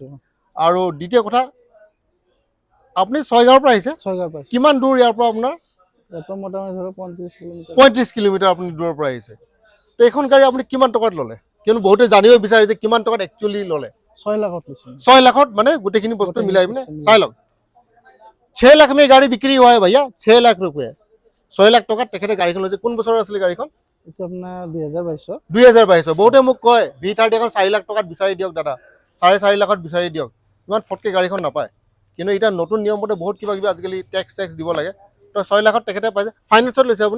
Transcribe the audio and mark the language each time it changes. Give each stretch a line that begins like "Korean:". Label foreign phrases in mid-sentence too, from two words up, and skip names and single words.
Assamese: আৰু দ্বিতীয় কথা, আপুনি ছয়গাঁৱৰ পৰা আহিছে? ছয়গাঁৱৰ পৰা। কিমান দূৰ ইয়াৰ পৰা আপোনাৰ? ইয়াৰ পৰা মোটামুটি ধৰক 35 কিলোমিটাৰ। 35 কিলোমিটাৰ আপুনি দূৰৰ পৰা আহিছে। তো এইখন গাড়ী আপুনি কিমান টকাত ল'লে? কিয়নো বহুতে জানিব বিচাৰে যে কিমান টকাত একচুৱেলি ল'লে। 6 লাখত লৈছোঁ। 6 লাখত মানে গোটেইখিনি বস্তু মিলাই পিনে চাই লওক।
Hindi: 6 লাখ में गाड़ी बिक्री हुआ है भैया, 6 लाख रुपये।
Assamese: 6 লাখ টকাত তেখেতে গাড়ীখন লৈছে। কোন বছৰৰ আছিলে গাড়ীখন? এইটো আপোনাৰ 2022। 2022। বহুতে মোক কয় V30 এখন 4 লাখ টকাত বিচাৰি দিয়ক দাদা, 4.5 লাখত বিচাৰি দিয়ক। ইমান ফটকে গাড়ীখন নাপায়। কিন্তু এতিয়া নতুন নিয়ম মতে বহুত কিবা কিবি আজিকালি টেক্স দিব লাগে। তো 6 লাখত তেখেতে পাইছে। ফাইনেন্সত লৈছে আপুনি?